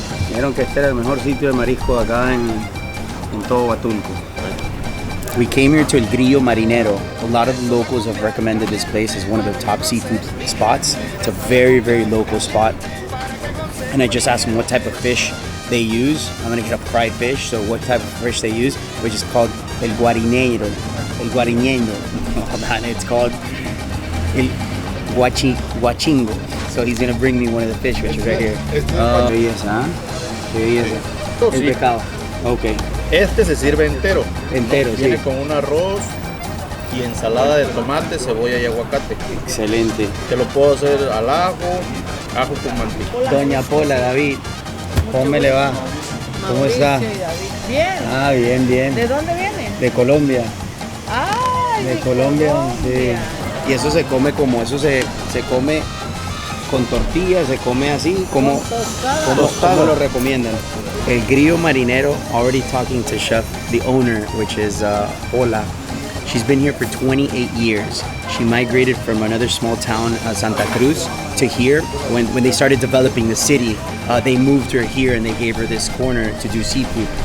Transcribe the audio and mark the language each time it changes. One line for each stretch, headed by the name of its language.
Spanish: Vieron que este era el mejor sitio de marisco acá en todo Hautulco.
English: We came here to El Grillo Marinero. A lot of the locals have recommended this place as one of the top seafood spots. It's a very, very local spot. And I just asked them what type of fish they use. I'm gonna get a fried fish, so what type of fish they use, which is called El Guarinero. El Guarinero. It's called El Huachingo. So he's gonna bring me one of the fish, which is right here.
Spanish: Qué belleza, ¿eh? Qué belleza. El pescado. Okay. Este se sirve entero. Entero, Viene sí. con un arroz y ensalada de tomate, cebolla y aguacate. Excelente. Te lo puedo hacer al ajo con mantequilla. Doña Pola, David, ¿cómo le va? ¿Cómo está? Bien. Ah, bien. ¿De dónde viene? De Colombia. Ay, De Colombia, sí. Y eso se come se come con tortillas, se come así, como lo recomiendan.
English: El Grillo Marinero, already talking to Chef, the owner, which is Ola. She's been here for 28 years. She migrated from another small town, Santa Cruz, to here. When they started developing the city, they moved her here and they gave her this corner to do seafood.